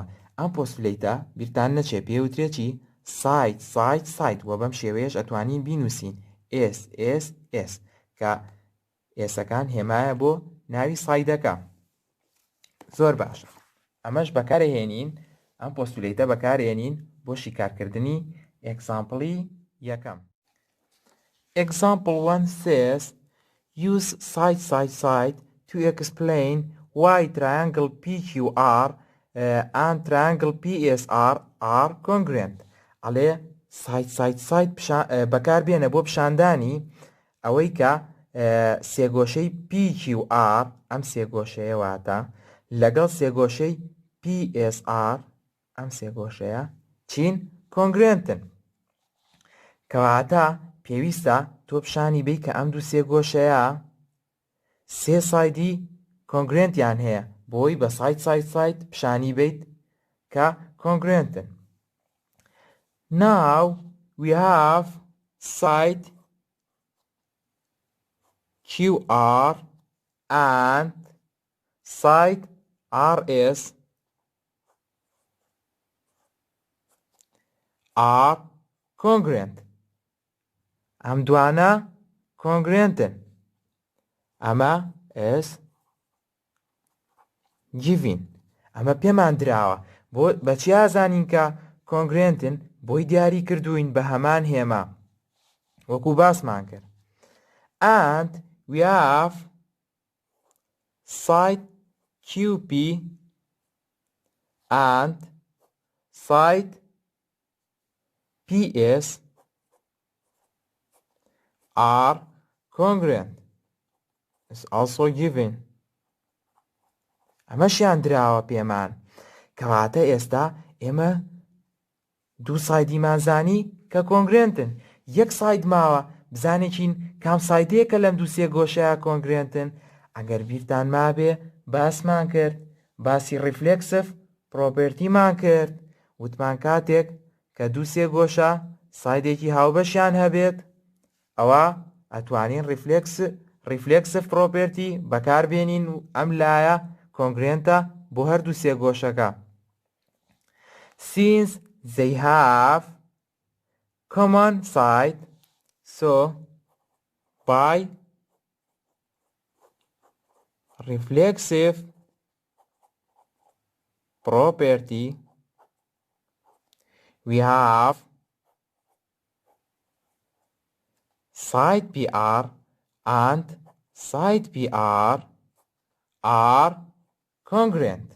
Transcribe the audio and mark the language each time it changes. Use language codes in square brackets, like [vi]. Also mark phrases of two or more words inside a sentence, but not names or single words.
[ckb] ئەم پۆستولیتە بیرتان نەچێ پێوترێکی ساید و بەم شێوەیەش ئەتوانین بینووسین S کە ئێسەکان هێمایە بۆ ناوی سایدەکە. زۆر باشە، ئەمەش بەکارهێنین، ئەم پۆستولیتە بەکارهێنین بۆ شیکارکردنی ئێکزامپڵی یەکەم. [en] Example 1 says use side to explain why triangle PQR and triangle PSR are congruent. [ckb] ئەڵێ سایت بەکار بێنە بۆ پیشاندانی ئەوەی کە سێگۆشەی PQR ئەم سێگۆشەیە واتە لەگەڵ سێگۆشەی PSR ئەم سێگۆشەیە چین congruentن. کەواتە پێویستە تۆ پیشانی بی کە ئەم دوو سێگۆشەیە سێ سایدی congruentiان هەیە، بۆی بە سایت پیشانی بیت کە congruentن. [en] Now we have side QR and side RS are congruent. [ckb] ئەم دوانە congruentن. [en] ئەمە is given. [ckb] ئەمە پێمان دراوە بۆ بەچی ئازانین کە congruentن؟ بۆی دیاری کردوین بە هەمان هێمە وەکو باسمان کرد. [en] And we have side QP and side PS are congruent. It's also given. [ckb] ئەمەشیان دراوە پێمان. کەواتە ئێستا ئێمە دوو سایدیمان زانی کە کۆنگرێنتن. یەک ساید ماوە بزانێکین کام سایدەیە کە لەم دوو سێگۆشەیە کۆنگرێنتن. ئەگەر بیرتان مابێ باسمان کرد، باسی [en] reflexive propertyمان [ckb] کرد، وتمان کاتێک کە دوو سێگۆشە سایدێکی هاوبەشیان هەبێت ئەوە ئەتوانین [en] reflexive property [ckb] بەکاربێنین و ئەم لایە کۆنگرێنتە بۆ هەردوو سێگۆشەکە. [en] Since they have common side, so by reflexive property we have side PR and side PR are congruent.